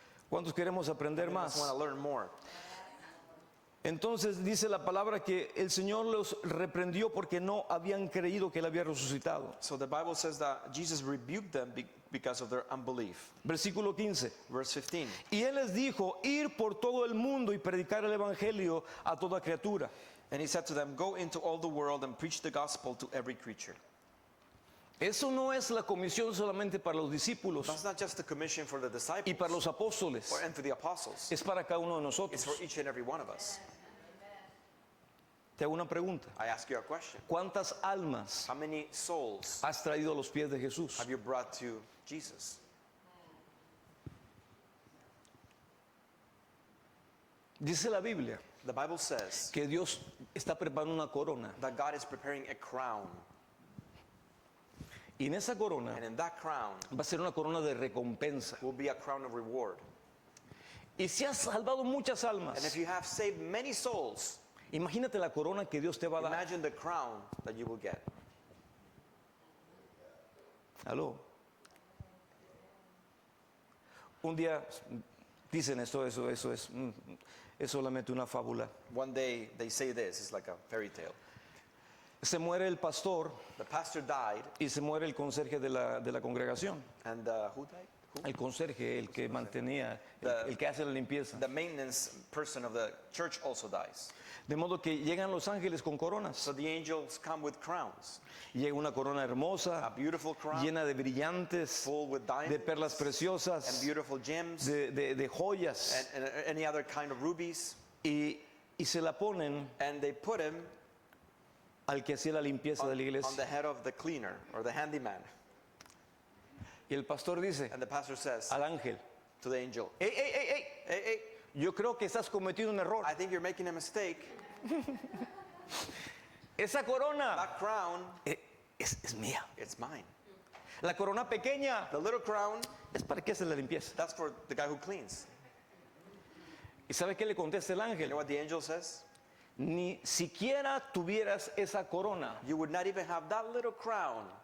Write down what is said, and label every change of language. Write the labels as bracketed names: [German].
[Spanish] ¿Cuántos queremos aprender [English] I [Spanish] más? [English] just want to learn more. [Spanish] Entonces dice la palabra que el Señor los reprendió porque no habían creído que Él había resucitado. [English] So the Bible says that Jesus rebuked them because of their unbelief. [Spanish] Versículo 15. [English] Verse 15. [Spanish] Y Él les dijo, ir por todo el mundo y predicar el Evangelio a toda criatura. [English] And He said to them, go into all the world and preach the gospel to every creature. [Spanish] Eso no es la comisión solamente para los discípulos [English] That's not just the commission for the disciples [Spanish] y para los apóstoles. [English] and for the apostles. [Spanish] Es para cada uno de [English] It's [Spanish] nosotros. [English] for each and every one of us. [Spanish] Te hago una pregunta. [English] I ask you a question. [Spanish] ¿Cuántas almas [English] How many souls [Spanish] has traído a los pies de Jesús? [English] have you brought to Jesus? [Spanish] Dice la Biblia [English] The Bible says [Spanish] que Dios está preparando una corona. [English] that God is preparing a crown. [Spanish] Y en esa corona [English] And in that crown [Spanish] va a ser una corona de recompensa. [English] will be a crown of reward. [Spanish] Y si has salvado muchas [English] And [Spanish] almas, [English] if you have saved many souls, [Spanish] imagínate la corona que Dios te va a dar. [English] imagine the crown that you will get. [Spanish] Aló. Un día dicen esto, eso es solamente una fábula. [English] One day they say this, it's like a fairy tale. [Spanish] Se muere el pastor [English] The pastor died, [Spanish] y se muere el conserje de la congregación. [English] and who died? Who? [Spanish] El conserje, el que mantenía, el que hace la limpieza. [English] The maintenance person of the church also dies. [Spanish] De modo que llegan los ángeles con coronas. [English] So the angels come with crowns. [Spanish] Llega una corona [English] A [Spanish] hermosa, [English] beautiful crown, [Spanish] llena de brillantes, [English] full with [Spanish] de [English] diamonds [Spanish] perlas [English] and [Spanish] preciosas, [English] beautiful gems [Spanish] de joyas. [English] and any other kind of rubies. [Spanish] Y se la ponen [English] And they put him [Spanish] al que hacía la limpieza de la [English] on the [Spanish] iglesia. [English] head of the cleaner or the handyman. [Spanish] Y el pastor dice [English] And the pastor says [Spanish] al ángel, [English] to the angel, [Spanish] ¡Ey, ey, ey, ey! [English] hey, hey, [Spanish] Yo creo que estás cometiendo un error. [English] I think you're making a mistake. [Spanish] Esa corona [English] That crown, [Spanish] es mía. [English] it's mine. [Spanish] La corona pequeña [English] The little crown, [Spanish] es para que hace la limpieza. [English] that's for the guy who cleans. [Spanish] ¿Y sabe qué le contesta el [English] You [Spanish] ángel? [English] know what the angel says? [Spanish] Ni siquiera tuvieras esa corona [English] You would not even have that little crown